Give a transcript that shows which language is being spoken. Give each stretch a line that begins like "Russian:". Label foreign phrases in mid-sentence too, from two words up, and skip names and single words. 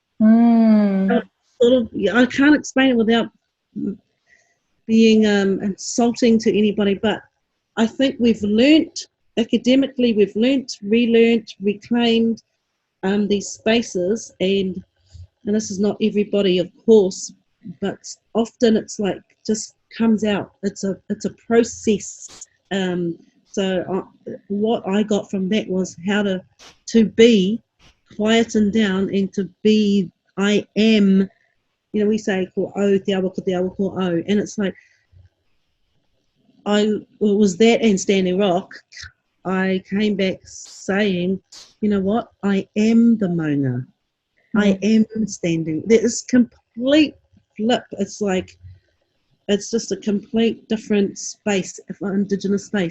English: I can't explain it without being insulting to anybody, but I think we've learnt, academically, relearnt, reclaimed these spaces, and this is not everybody, of course, but often it's like just comes out. It's a process So what I got from that was how to be quieten down and to be, I am, we say,
Māori: ko au te awa ko te awa ko au.
English: And it's like, it was that and Standing Rock. I came back saying, you know what, I am the Maunga. I am standing. There is complete flip. It's like, it's just a complete different space, Indigenous space.